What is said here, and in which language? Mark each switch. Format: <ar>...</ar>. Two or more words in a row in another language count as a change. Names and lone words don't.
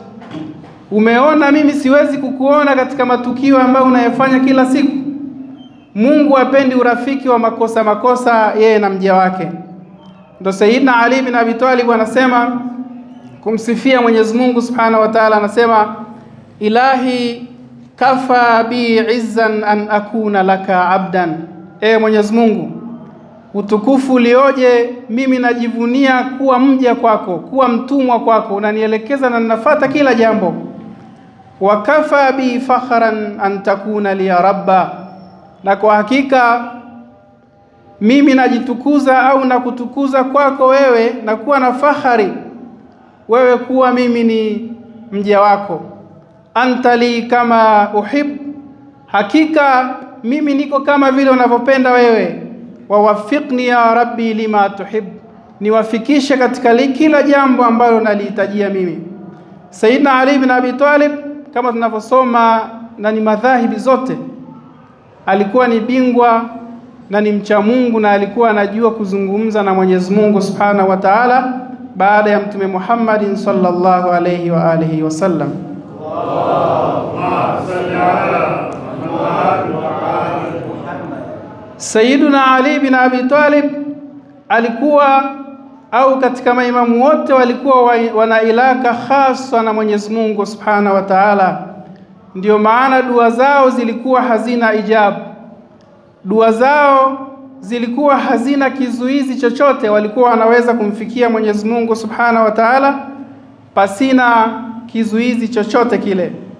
<sw>Umeona mimi siwezi kukuona katika matukio ambayo unayofanya kila siku. Mungu hapendi urafiki wa makosa yeye na mja wake. Ndio Sayyidina Ali bin Abi Talib anasema kumsifia Mwenyezi Mungu</sw> <ar>سبحانه وتعالى,</ar> <sw>anasema</sw> <ar>إلهي كفى بي عزا أن أكون لك عبدا,</ar> <sw>Mwenyezi Mungu, utukufu ulioje, mimi najivunia kuwa mja kwako, kuwa mtumwa kwako, unanielekeza na ninafuata kila jambo.</sw> <ar>وكفى بي فخرا أن تكون لي ربا, na kwa hakika mimi najitukuza au nakutukuza kwako wewe, na kuwa na fahari wewe kuwa mimi ni mja wako. أنت لي كما أحب,</ar> <sw>hakika mimi niko kama vile unavyopenda wewe.</sw> <ar>ووفقني يا ربي لما تحب,</ar> <sw>niwafikishe katika kila jambo ambalo nalihitajia mimi. Sayyidina Ali bin Abi Talib, kama tunavyosoma na ni madhahibi zote, alikuwa ni bingwa na ni mcha Mungu, na alikuwa anajua kuzungumza na Mwenyezi Mungu</sw> <ar>سبحانه وتعالى</ar> <sw>baada ya Mtume Muhammadin</sw> <ar>صلى الله عليه وآله وسلم. اللهم صل على محمد وآل محمد.</ar> <sw>Sayyiduna Ali bin Abi Talib alikuwa, au katika maimamu wote walikuwa wana ilaka khaswa na Mwenyezi Mungu</sw> <ar>سبحانه وتعالى.</ar> <sw>Ndio maana dua zao zilikuwa hazina ijabu, dua zao zilikuwa hazina kizuizi chochote, walikuwa wanaweza kumfikia Mwenyezi Mungu</sw> <ar>سبحانه وتعالى</ar> <sw>pasina kizuizi chochote kile.</sw>